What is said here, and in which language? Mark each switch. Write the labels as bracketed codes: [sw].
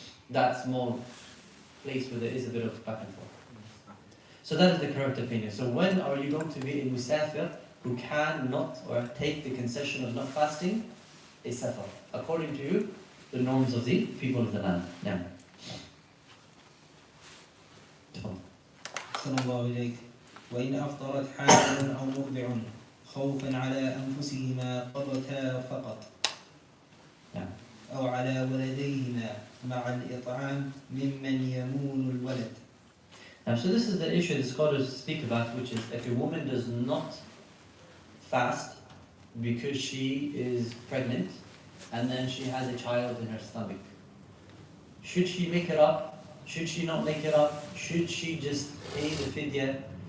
[en] That small place where there is a bit of back and forth. So that is the correct opinion. So when are you going to be a Musafir who cannot or take the concession of not fasting? A Safar, according to the norms of the people of the land. Yeah. [ar] أحسن الله إليك وإن أفطرت حامل أو مرضع خوفا على أنفسهما قضتا فقط [en] Yeah. [ar] أو على ولديهما مع الإطعام ممن يمون الولد. [en] Now, so this is the issue the scholars speak about, which is if a woman does not fast because she is pregnant and then she has a child in her stomach, should she make it up? Should she not make it up? Should she just pay the fidya?